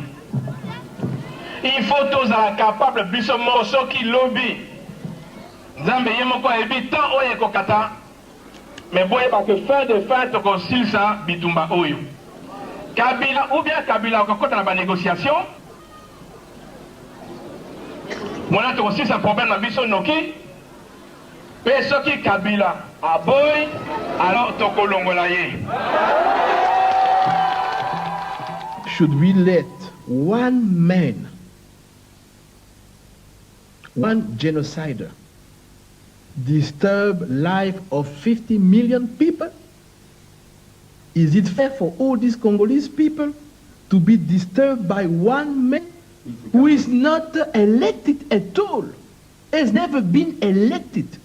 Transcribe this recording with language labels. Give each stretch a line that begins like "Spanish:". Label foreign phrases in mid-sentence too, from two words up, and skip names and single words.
French: Il faut
Lingala: tozala capable biso moko soki lobi nzambe ye moko ayebi tant oyo ekokata mais boyeba ke
French: fin de fin
Lingala: tokosilisa bitumba oyo Kabila
French: ou bien
Lingala: Kabila okokota na banégociation mona tokosilisa problème na biso noki pe soki Kabila aboyi alors tokolongola ye.
English: Should we let one man, one genocider, disturb life of 50 million people? Is it fair for all these Congolese people to be disturbed by one man who is not elected at all, has never been elected?